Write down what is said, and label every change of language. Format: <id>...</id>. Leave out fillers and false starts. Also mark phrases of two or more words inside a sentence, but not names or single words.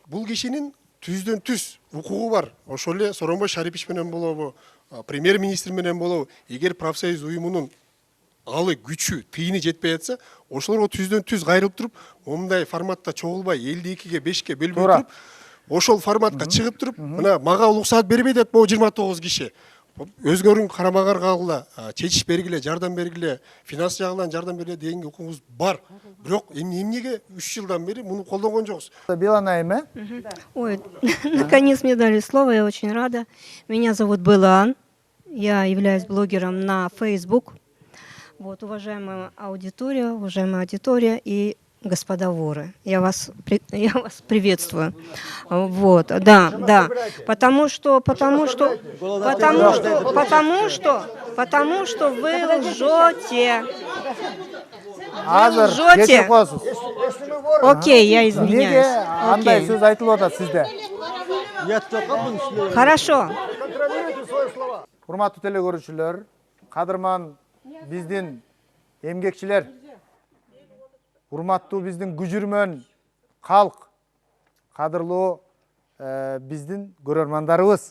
<ky>Бул кишинин түздөн түз укугу бар. Ошол эле Сооронбай Шарипович менен болобу, премьер-министр менен болобу, эгер профсоюз уюмунун алы күчү, тыйыны жетпей атса, ошолорго түздөн түз кайрылып туруп, мындай форматта чогулбай 52-ге 5-ке бөлбөй туруп, ошол форматка чыгып туруп, мына мага уруксаат бербей деп могу 29 киши. Өзгөрүң карамагар калгыла, чечиш бергиле, жардам бергиле, финанс жагынан жардам бергиле деген укугубуз бар. Бирок эмнеге 3 жылдан бери муну колдонгон жоксуз? Белана эме? Ой,</ky> <ru>наконец мне дали слово, я очень рада. Меня зовут Белан, я являюсь блогером на Facebook. Вот, уважаемая аудитория и господа воры, я вас приветствую. Вот, да, потому что вы лжете. Окей, я извиняюсь.</ru> <ky>Андай сөз айтылып атат сизде.</ky> <ru>Хорошо.</ru> <ky>Урматтуу телекөрүүчүлөр, кадырман биздин эмгекчилер, урматтуу биздин күжүрмөн калк, кадырлуу биздин көрөрмандарыбыз.</ky>